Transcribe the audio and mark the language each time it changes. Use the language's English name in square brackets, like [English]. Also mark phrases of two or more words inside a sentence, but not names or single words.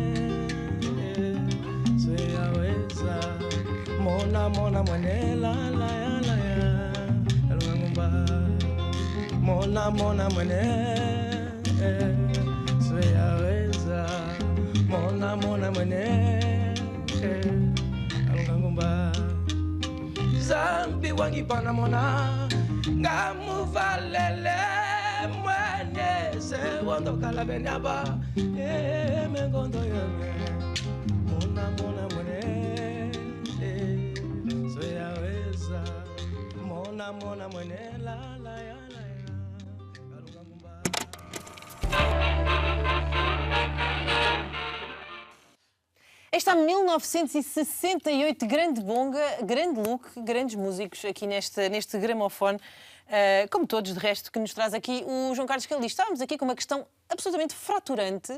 [Kimbundu] sweyaweza mona mwene la ya alunga ngumba mona mwene sweyaweza mona mwene alunga ngumba zambi wangi bana mona ngamuvalele mwenye se wondo kala benyaba mengondo yame mona mwene soyaweza mona mwene la la ya la ya kalunga mumba. [Portuguese] Esta 1968, grande bonga, grande look, grandes músicos aqui neste gramofone, como todos de resto, que nos traz aqui o João Carlos Calixto. Estávamos aqui com uma questão absolutamente fraturante